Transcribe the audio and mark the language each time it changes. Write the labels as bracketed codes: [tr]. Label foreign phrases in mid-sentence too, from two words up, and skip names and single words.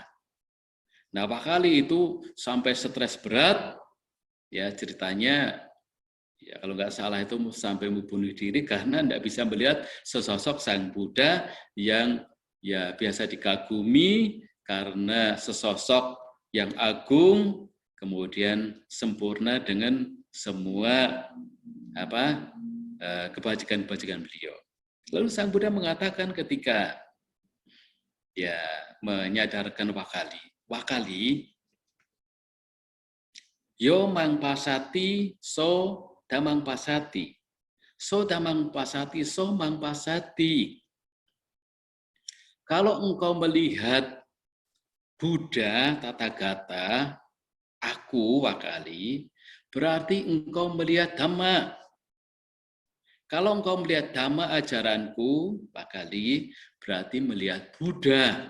[id] Nah, Wakali itu sampai stres berat, ya ceritanya, ya kalau nggak salah itu sampai membunuh diri karena tidak bisa melihat sesosok Sang Buddha yang ya biasa dikagumi karena sesosok yang agung, kemudian sempurna dengan semua kebajikan-kebajikan beliau. Lalu Sang Buddha mengatakan ketika ya menyadarkan Wakali, [pi] yo mang pasati so damang pasati, so damang pasati so mang pasati. [id] Kalau engkau melihat Buddha Tathagata, aku Wakali, berarti engkau melihat Dhamma. Kalau engkau melihat Dhamma ajaranku, Wakali, berarti melihat Buddha.